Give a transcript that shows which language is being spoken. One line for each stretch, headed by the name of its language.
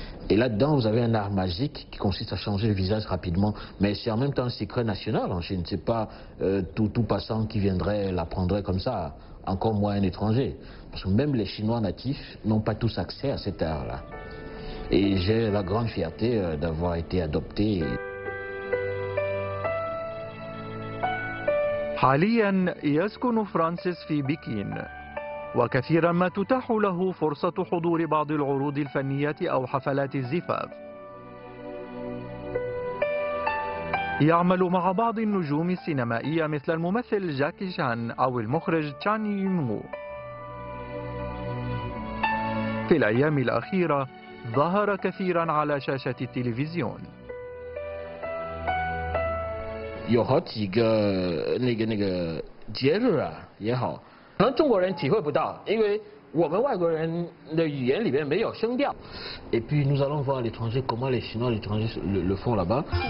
French: Et là-dedans, vous avez un art magique qui consiste à changer le visage rapidement, mais c'est en même temps un secret national en Chine. C'est pas tout passant qui viendrait l'apprendrait comme ça, encore moins un étranger. Parce que même les Chinois natifs n'ont pas tous accès à cet art-là. Et j'ai la grande fierté d'avoir été adopté.
Arabic: حاليا يسكن فرانسيس في بكين، وكثيرا ما تتاح له فرصة حضور بعض العروض الفنية أو حفلات الزفاف. يعمل مع بعض النجوم السينمائية مثل الممثل جاكي شان أو المخرج تشان يمو. في الأيام الأخيرة ظهر كثيرا على شاشة التلفزيون.
Chinese: 有好几个那个节日也好，可能中国人体会不到，因为我们外国人的语言里面没有声调。
French: Et puis nous allons voir à l'étranger comment les Chinois à l'étranger le font là-bas.